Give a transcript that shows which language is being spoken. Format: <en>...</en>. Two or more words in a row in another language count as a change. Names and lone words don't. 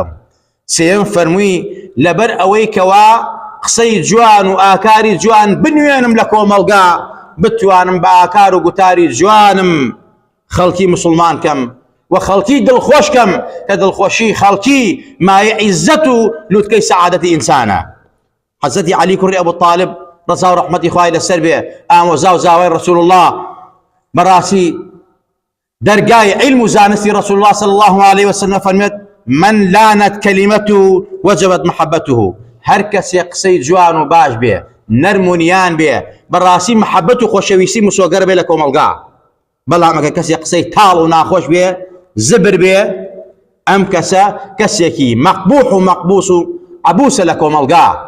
<ckb>سێم فەرمووی لەبەر ئەوەی کەوا قسەی جوان و ئاکاری جوان بنوێنم لە کۆمەڵگا، بتوانم بە ئاکار و گوتاری جوانم خەڵکی مسلمان کەم و خەڵکی دڵخۆش کەم، کە دڵخۆشی خەڵکی مایە عیزەت و لوتکەی سەعادەتی ئینسانە. حەزەتی عەلی کوڕی ئەبوو طالب ڕەزا و ڕەحمەتی خوای لەسەر بێ ئامۆزا و زاوای</ckb> <ar>ڕەسوول الله،</ar> <ckb>بەڕاستی دەرگای علم و زانستی</ckb> <ar>ڕەسوول الله صلی الله عليه وسلم</ar> <ckb>فەرمێت</ckb> <ar>من لانت كلمته وجبت محبته،</ar> <ckb>هەر کەسێ قسەی جوان و باش بێ، نەرمونیان بێ، بەڕاستی محەبەت و خۆشەویستی مسۆگەر بێ لە کۆمەڵگا. بەڵام ئەگەر کەسێ قسەی تاڵ و ناخۆش بێ، زبر بێ، ئەم کەسە کەسێکی مەقبوح و مەقبوس و عەبوسە لە کۆمەڵگا.</ckb>